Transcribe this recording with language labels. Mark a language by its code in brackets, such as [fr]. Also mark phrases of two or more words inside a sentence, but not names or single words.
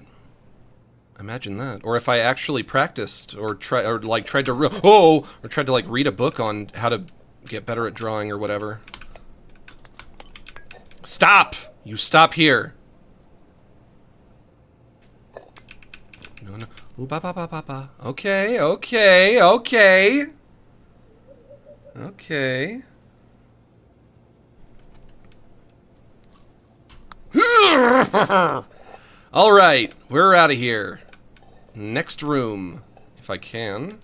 [en] Imagine that. Or if I actually practiced or tried to read a book on how to get better at drawing or whatever. Stop! You stop here. No. Ooh, ba ba ba ba ba. Okay. All right, we're out of here. Next room, if I can.